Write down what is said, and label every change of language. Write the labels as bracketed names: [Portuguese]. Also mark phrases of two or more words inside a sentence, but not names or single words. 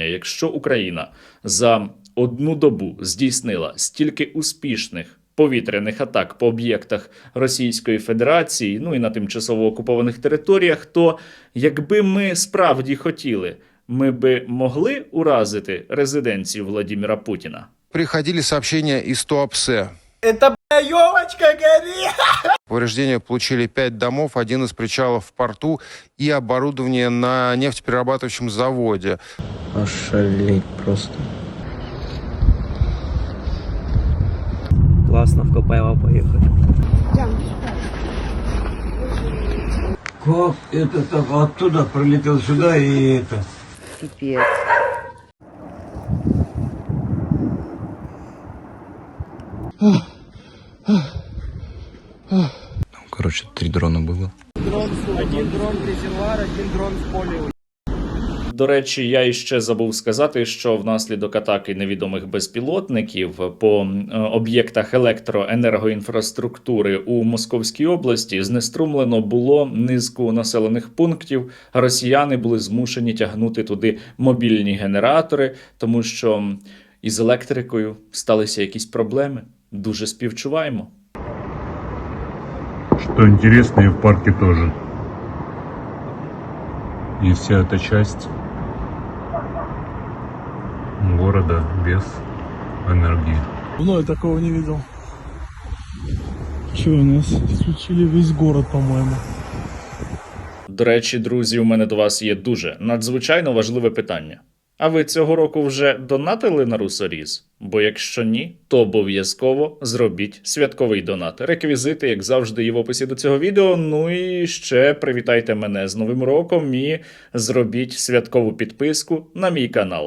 [Ukrainian] Якщо Україна за одну добу здійснила стільки успішних повітряних атак по об'єктах Російської Федерації, ну і на тимчасово окупованих територіях, то якби ми справді хотіли, ми би могли уразити резиденцію Владимира Путіна? [Russian] Приходили сообщения из Туапсе. Это, бля, елочка горит! Повреждения получили 5 домов, один из причалов в порту и оборудование на нефтеперерабатывающем заводе. Ошалеть просто. Классно в Копаево поехали. Как это так оттуда пролетел сюда и это? Пипец. Короче, 3 дрона было. Один дрон резервуар, один дрон в поле. [Ukrainian] До речі, я іще забув сказати, що внаслідок атаки невідомих безпілотників по об'єктах електроенергоінфраструктури у Московській області знеструмлено було низку населених пунктів. Росіяни були змушені тягнути туди мобільні генератори, тому що із електрикою сталися якісь проблеми. Дуже співчуваємо. [Russian] Что интересно, и в парке тоже. И вся эта часть города без энергии. Ну, я такого не видел. Че, у нас исключили весь город, по-моему. [Ukrainian] До речі, друзі, у мене до вас є дуже надзвичайно важливе питання. А ви цього року вже донатили на Русоріз? Бо якщо ні, то обов'язково зробіть святковий донат. Реквізити, як завжди, є в описі до цього відео. Ну і ще привітайте мене з Новим роком і зробіть святкову підписку на мій канал.